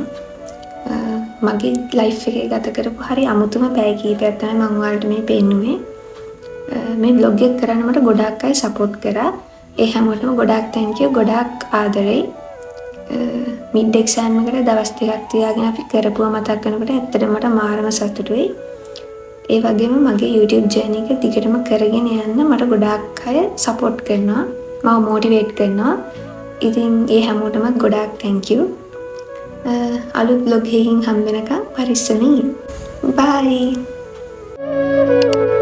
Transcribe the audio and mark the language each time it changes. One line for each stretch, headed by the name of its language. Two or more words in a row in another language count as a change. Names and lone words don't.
Sinhala: මගේ ලයිෆ් එකේ ගත කරපු හරි අමුතුම පැය කීපයක් තමයි මම ඔයාලට මේ පෙන්නුවේ. මේ vlog එක කරන්න මට ගොඩක් අය සපෝට් කරා. ඒ හැමෝටම ගොඩාක්
English: thank you.
Sinhala: ගොඩාක් ආදරේ.
English: mid exam
Sinhala: එකට දවස් ටිකක් තියාගෙන අපි කරපුවා මතක් කරනකොට ඇත්තටම මට මාරම සතුටුයි. ඒ වගේම මගේ YouTube journey එක දිගටම කරගෙන යන්න මට ගොඩාක් අය සපෝට් කරනවා. මම මොටිවේට් කරනවා. ඉතින් ඒ හැමෝටම ගොඩාක්
English: thank you.
Sinhala: අලුත් vlog එකකින් හම්බ වෙනකම් පරිස්සමින්. Bye.